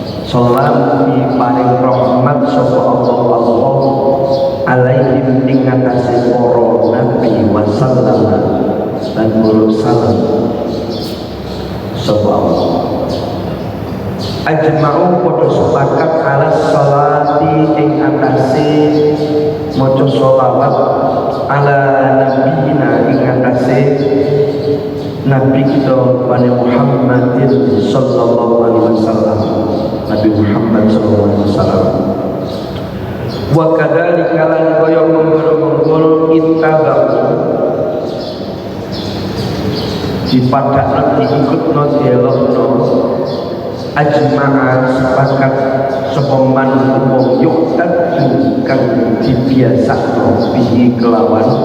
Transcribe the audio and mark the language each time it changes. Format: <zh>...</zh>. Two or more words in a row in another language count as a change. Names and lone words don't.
<jv>Salam diparing rahmat sapa Allah alaihim ing atase para nabi</jv> <ar>wa sallam</ar> <jv>lan salam sapa Allah. Ajma'u padha sepakat</jv> <ar>ala salati</ar> <jv>ing atase maca sholawat</jv> <ar>ala nabiyina</ar> <jv>ing atase Nabi kita Nabi Muhammadin</jv> <ar>sallallahu alaihi wasallam,</ar> <jv>Nabi Muhammad</jv> <ar>sallallahu alaihi wasallam. Wa kadzalika</ar> <jv>lan kaya mongkon ittaba'u dipadakno diikutno dielokno ajma'a sepakat sapa man wong yuktadu kang dibiasakno bihi kelawan</jv>